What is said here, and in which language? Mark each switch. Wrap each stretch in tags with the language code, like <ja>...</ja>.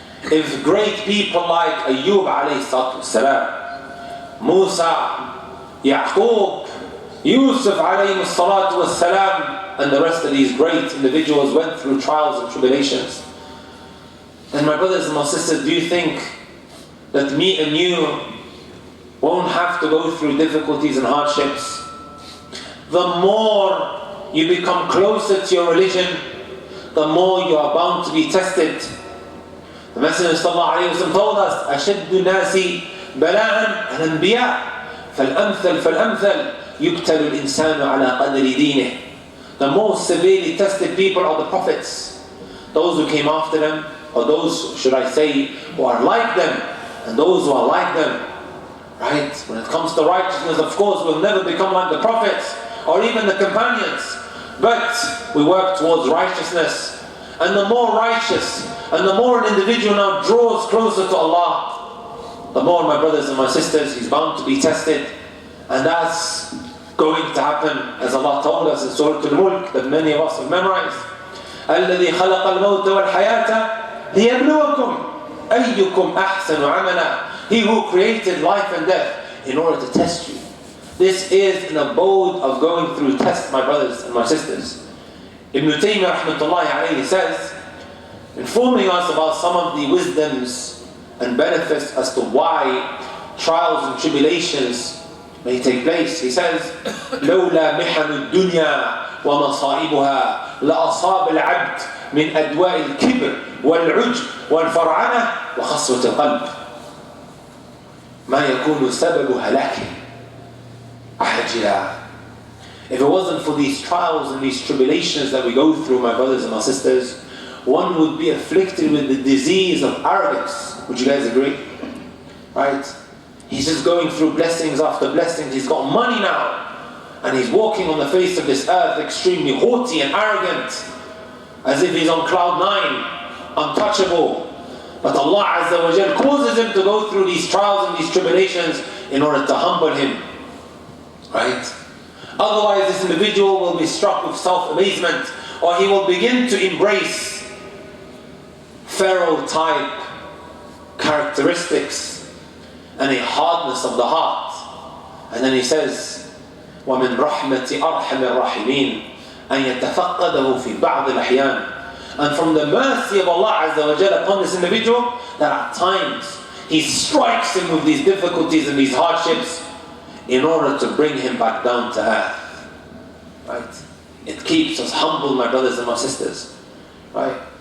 <en>If great people like Ayyub alayhi salatu wassalam, Musa, Yaqub, Yusuf alayhi salatu wassalam, and the rest of these great individuals went through trials and tribulations, then my brothers and my sisters, do you think that me and you won't have to go through difficulties and hardships? The more you become closer to your religion, the more you are bound to be tested. The Messenger sallallahu alayhi wa sallam told us,</en> <ar>أَشَدُّ النَّاسِ بَلَاءً الْأَنْبِيَاء فَالْأَمْثَلْ فَالْأَمْثَلْ يُبْتَلُ الْإِنسَانُ عَلَى قَدْرِ دِينِهِ.</ar> <en>The most severely tested people are the prophets, those who came after them, or those, should I say, who are like them, and those who are like them. Right? When it comes to righteousness, of course, we'll never become like the prophets or even the companions, but we work towards righteousness. And the more righteous and the more an individual now draws closer to Allah, the more, my brothers and my sisters, he's bound to be tested. And that's going to happen, as Allah told us in Surah Al-Mulk, that many of us have memorized.</en> <ar>الَّذِي خَلَقَ الْمَوْتَ وَالْحَيَاةَ لِيَبْلُوَكُمْ أَيُّكُمْ أَحْسَنُ عَمَلًا.</ar> <en>He who created life and death in order to test you. This is an abode of going through tests, my brothers and my sisters. Ibn Taymiyyah rahmatullahi alayhi says, informing us about some of the wisdoms and benefits as to why trials and tribulations may take place. He says,</en> <ar>لولا محن الدنيا ومصائبها لأصاب العبد من أدواء الكبر والعجب والفرعنة وخصوة القلب ما يكون سبب هلاكه عاجلا.</ar> <en>If it wasn't for these trials and these tribulations that we go through, my brothers and my sisters, one would be afflicted with the disease of arrogance. Would you guys agree? Right? He's just going through blessings after blessings. He's got money now. And he's walking on the face of this earth extremely haughty and arrogant, as if he's on cloud 9, untouchable. But Allah Azza wa Jal causes him to go through these trials and these tribulations in order to humble him. Right? Otherwise this individual will be struck with self-amazement, or he will begin to embrace Pharaoh-type characteristics and a hardness of the heart. And then he says,</en> <ar>وَمِنْ رَحْمَةِ أَرْحَمِ الرَّاحِمِينَ أَنْ يَتَفَقَّدَهُ فِي بَعْضِ الْأَحْيَانِ.</ar> <en>And from the mercy of Allah Azza wa Jalla upon this individual, that at times He strikes him with these difficulties and these hardships in order to bring him back down to earth. Right? It keeps us humble, my brothers and my sisters. Right?</en>